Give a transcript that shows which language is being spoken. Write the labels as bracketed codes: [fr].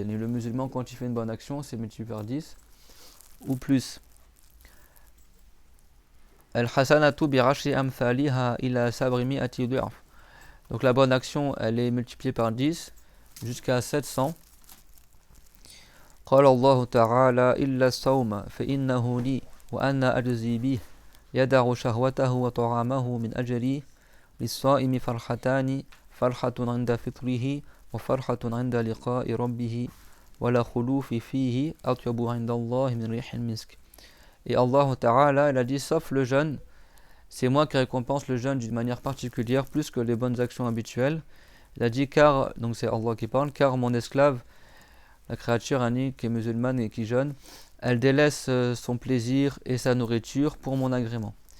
[fr] Et le musulman, quand il fait une bonne action, c'est multiplié par 10 ou plus. [ar] Al-hasanatu bi ashri amthaliha ila sabrimi'ati du'af. [fr] Donc la bonne action, elle est multipliée par 10 jusqu'à 700. [ar] قال الله تعالى إلا الصوم فإنه لي وأنا أجزي به يدع شهوته وطعامه من أجلي للصائم فرحتان فرحة عند فطره وفرحة عند لقاء ربه ولا خلوف فيه أطيب عند الله من ريح المسك. [fr] Et Allah Ta'ala, il a dit, sauf le jeûne, c'est moi qui récompense le jeûne d'une manière particulière, plus que les bonnes actions habituelles. Il a dit, car, donc c'est Allah qui parle, car mon esclave, la créature Annie, qui est musulmane et qui jeûne, elle délaisse son plaisir et sa nourriture pour mon agrément.